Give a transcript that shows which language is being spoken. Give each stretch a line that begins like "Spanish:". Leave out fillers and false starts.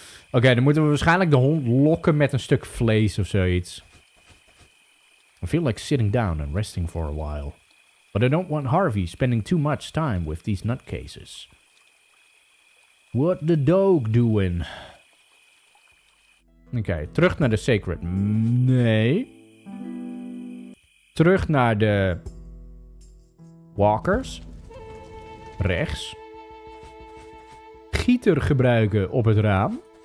Dutch: Oké, dan moeten we waarschijnlijk de hond lokken met een stuk vlees of zoiets.
English: I feel like sitting down and resting for a while. But I don't want Harvey spending too much time with these nutcases. What the dog doing?
Dutch: Oké, terug naar de sacred. Nee. Terug naar de walkers. Rechts. Gieter gebruiken op het raam.